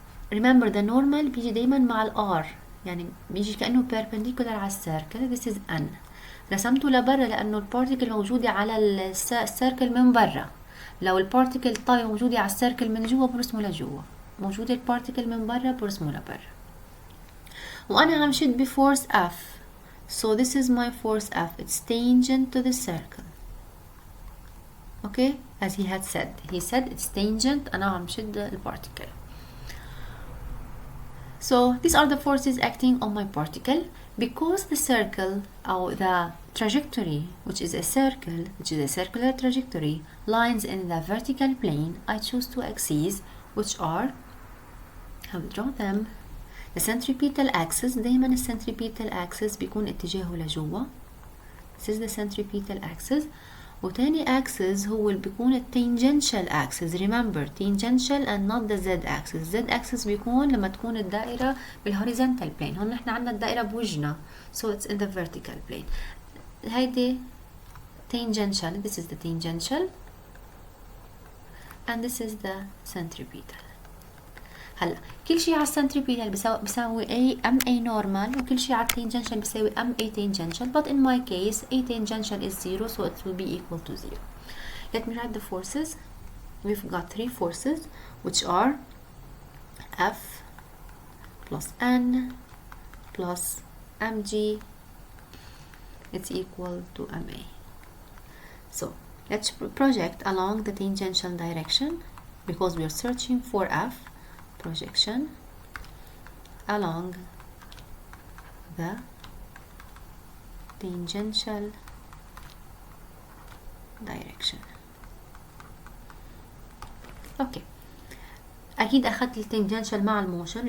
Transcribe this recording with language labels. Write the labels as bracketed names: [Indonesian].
[English] Remember the normal [Arabic] بيجي دايما مع الار، يعني بيجي كأنه perpendicular على السيركل. [English] This is n. [Arabic] رسمته لبرا لأنه البارتيكل موجودة على السيركل من برا. لو البارتيكل طاية موجودة على السيركل من جوا برسمه لجوا، موجودة البارتيكل من برا برسمه لبرا. وأنا عم شد بفورس F. [English] So this is my force F. It's tangent to the circle. Okay, as he had said. He said it's tangent. [Arabic] أنا عم شد البارتيكل. [English] So these are the forces acting on my particle. Because the circle or the trajectory, which is a circle, which is a circular trajectory, lines in the vertical plane, I choose two axes, which are, I will draw them. The centripetal axis, [Arabic] دايما الcentripetal axis بيكون اتجاهه لجوا. [English] This is the centripetal axis. [Arabic] وتاني axis هو اللي بيكون التangential axis. [English] Remember, tangential and not the z axis. [Arabic] Z axis بيكون لما تكون الدائرة بالhorizontal plane. هون نحن عندنا الدائرة بوجهنا. [English] So it's in the vertical plane. هيدي tangential. This is the tangential. And this is the centripetal. [Arabic] هلا كل شيء على السنتريبيتال بيساوي A normal وكل شيء على التانجنشال بيساوي A tangential, [English] but in my case A tangential is 0, so it will be equal to 0. Let me write the forces. We've got three forces, which are F plus N plus mg. It's equal to ma. So let's project along the tangential direction because we are searching for F. Projection along the tangential direction. Okay. [Arabic] أكيد أخذت التangential مع الموشن.